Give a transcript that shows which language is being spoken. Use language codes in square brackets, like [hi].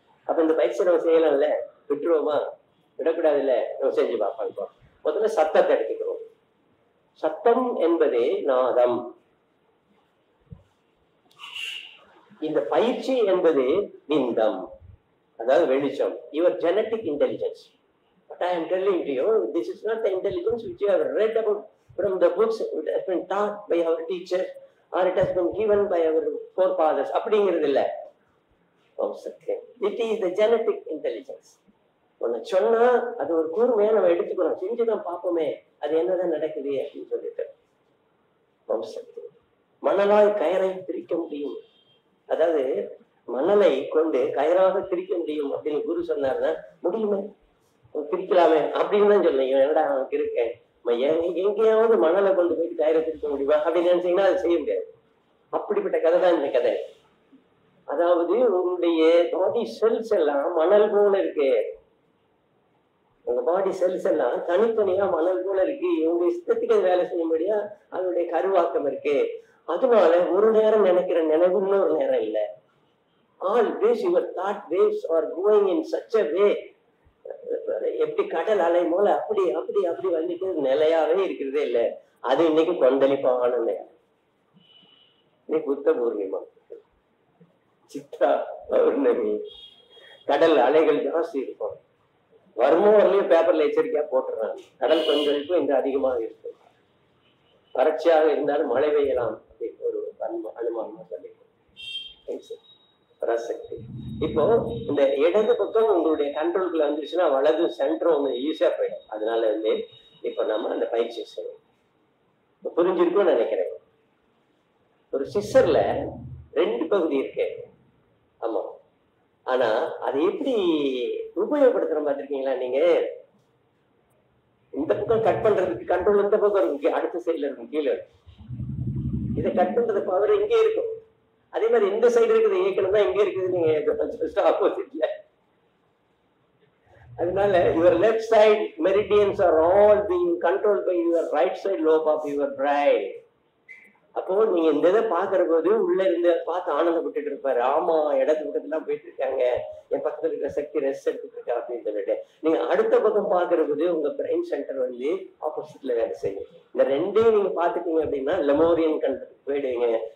[ta] அப்ப இந்த பயிற்சி நம்ம செய்யலாம்ல, விட்டுருவோமா? விடக்கூடாது இல்ல, நம்ம செஞ்சு பார்ப்போம். முதல்ல சத்தத்தை எடுத்துக்கிறோம். சத்தம் என்பது நாதம். இந்த பயிற்சி என்பது பிந்தம், அதாவது வெளிச்சம். [en] Your genetic intelligence. What I am telling to you, this is not the intelligence which you have read about from the books. It has been taught by our teachers or it has been given by our forefathers. [ta] அப்படிங்கிறது இல்ல. [en] It is the genetic intelligence. [ta] ஒன்னு சொன்னா அது ஒரு கூர்மையா நம்ம எடுத்துக்கணும். செஞ்சுதான் பார்ப்போமே அது என்னதான் நடக்குது அப்படின்னு சொல்லிட்டு. மணலாய் கயரை திரிக்க முடியும், அதாவது மணலை கொண்டு கயராக திரிக்க முடியும் அப்படின்னு குரு சொன்னார்னா முடியுமே, திரிக்கலாமே அப்படின்னு தான் சொன்னீங்க. என்னடா அவனுக்கு இருக்கேன், எங்கேயாவது மணலை கொண்டு போயிட்டு கயிறை திரிக்க முடியுமா அப்படின்னு நினைச்சீங்கன்னா அது செய்ய முடியாது. அப்படிப்பட்ட கதை தான் இந்த கதை. அதாவது உங்களுடைய பாடி செல்ஸ் எல்லாம் மணல் போல இருக்கு. உங்க பாடி செல்ஸ் எல்லாம் தனித்தனியா மணல் போல இருக்கு. உங்க இஷ்டத்துக்கு அது வேலை செய்யும்படியா அதனுடைய கருவாக்கம் இருக்கு. அதனால ஒரு நேரம் நினைக்கிற நினைவு இன்னொரு நேரம் இல்லை. [en] Always your thought waves are going in such a way. [ta] எப்படி கடல் அலை போல அப்படி அப்படி அப்படி வந்துட்டு நிலையாவே இருக்கிறதே இல்லை. அது இன்னைக்கு கொந்தளிப்பான நேரம். இன்னைக்கு புத்த பூர்ணிமா, சித்ரா பௌர்ணமி, கடல் அலைகள் ஜாஸ்தி இருக்கும். வருமோ வரலையும் பேப்பர்ல எச்சரிக்கையா போட்டுறாங்க. கடல் கொந்தளிப்பு இன்று அதிகமாக இருக்கும். வறட்சியாக இருந்தாலும் மழை பெய்யலாம் அப்படின்னு ஒரு அனுமானமா சொல்லிருக்கோம். பராசக்தி. இப்போ இந்த இடது பக்கம் உங்களுடைய கண்ட்ரோலுக்குள்ள வந்துருச்சுன்னா வலது சென்டரும் ஈஸியா போயிடும். அதனால இப்ப நம்ம அந்த பயிற்சி செய்யணும். புரிஞ்சிருக்கும்னு நினைக்கிறேன். ஒரு சிஸ்டர்ல 2 பகுதி இருக்கு. ஆமா, ஆனா அதை எப்படி உபயோகப்படுத்துற பார்த்திருக்கீங்களா நீங்க? இந்த பக்கம் கட் பண்றதுக்கு கண்ட்ரோல் இந்த பக்கம் இருக்கு, அடுத்த சைட்ல இருக்கும், கீழே. இதை கட் பண்றது பவர் இங்கே இருக்கும். அதே மாதிரி இந்த சைடு இருக்குது இயக்கணும் தான் இங்கே இருக்குது. நீங்க ஆப்போசிட்ல அதனால [en] your left side meridians are all being controlled by your right side lobe of your brain. [ta] அப்போ நீங்க இந்த இதை பாக்குற போது உள்ள இருந்து பார்த்து ஆனந்தப்பட்டு இருப்பாரு. ஆமா, இடது பக்கத்துலாம் போயிட்டு இருக்காங்க, என் பக்கத்துல இருக்கிற சக்தி ரெஸ்ட் எடுத்துட்டு இருக்கா அப்படின்னு சொல்லிட்டு நீங்க அடுத்த பக்கம் பாக்குற போது உங்க பிரெயின் சென்டர் வந்து ஆப்போசிட்ல வேலை செய்யும். இந்த ரெண்டையும் நீங்க பாத்துட்டீங்க அப்படின்னா லெமோரியன் கண்டத்துக்கு போயிடுவீங்க.